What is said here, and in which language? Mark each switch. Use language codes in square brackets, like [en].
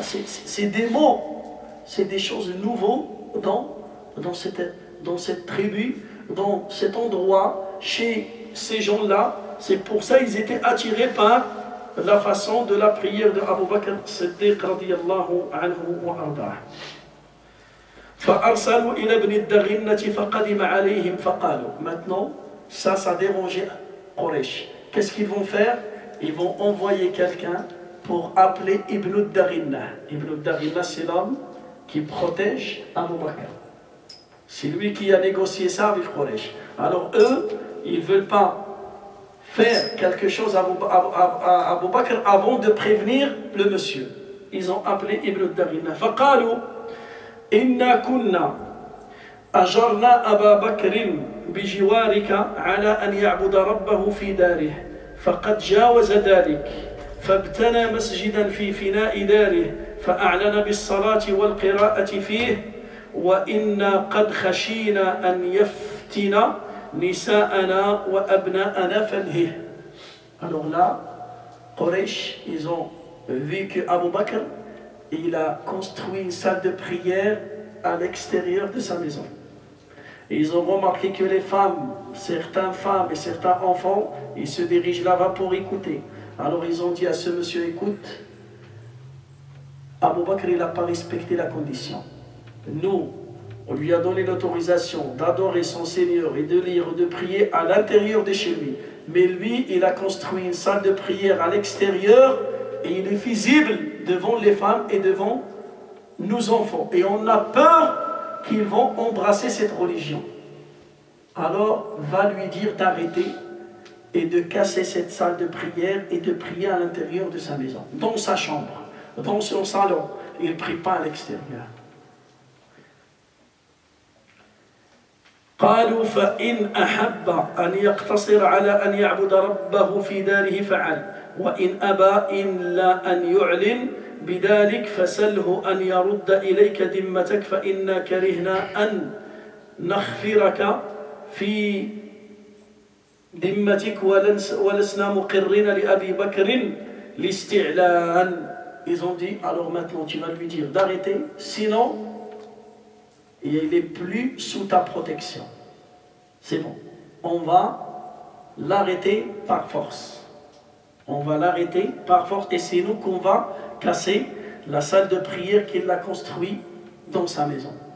[fr] C'est des mots, c'est des choses nouvelles dans cette tribu, dans cet endroit, chez ces gens-là. C'est pour ça qu'ils étaient attirés par la façon de la prière de Abu Bakr Siddiq [ar] radiyallahu anhu wa ardah. فأرسلوا إلى ابن الدغنة فقدم عليهم فقالوا. [fr] Maintenant, ça a dérangé Quraysh. Qu'est-ce qu'ils vont faire? Ils vont envoyer quelqu'un pour appeler Ibn al-Daghina. Ibn al-Daghina, c'est l'homme qui protège Abu Bakr. C'est lui qui a négocié ça avec Quraysh. Alors eux, ils ne veulent pas faire quelque chose à Abu Bakr avant de prévenir le monsieur. Ils ont appelé Ibn al-Daghina. [ar] فقالوا إنا كنا أجرنا أبا بكر بجوارك على أن يعبد ربه في داره فقد جاوز ذلك فابتنى مسجدا في فناء داره فأعلن بالصلاة والقراءة فيه وإنا قد خشينا أن يفتن نساءنا وأبناءنا فنهه. [fr] Alors là, Quraysh, ils ont vu que Abu Bakr, il a construit une salle de prière à l'extérieur de sa maison. Et ils ont remarqué que les femmes, certaines femmes et certains enfants, ils se dirigent là-bas pour écouter. Alors ils ont dit à ce monsieur, écoute, Abu Bakr, il n'a pas respecté la condition. Nous, on lui a donné l'autorisation d'adorer son Seigneur et de lire, de prier à l'intérieur de chez lui. Mais lui, il a construit une salle de prière à l'extérieur et il est visible devant les femmes et devant nos enfants. Et on a peur qu'ils vont embrasser cette religion. Alors, va lui dire d'arrêter et de casser cette salle de prière et de prier à l'intérieur de sa maison, dans sa chambre, dans son salon. Il ne prie pas à l'extérieur. [ar] قالوا فإن أحب أن يقتصر على أن يعبد ربه في داره فعل وإن أبى إلا أن يعلن بذلك فسله أن يرد إليك ذمتك فإنا كرهنا أن نخفرك في ذمتك ولسنا مقرين لأبي بكر لاستعلان. [fr] Ils ont dit, alors maintenant tu vas lui dire d'arrêter, sinon il n'est plus sous ta protection. C'est bon. On va l'arrêter par force. On va l'arrêter par force et c'est nous qu'on va casser la salle de prière qu'il a construite dans sa maison.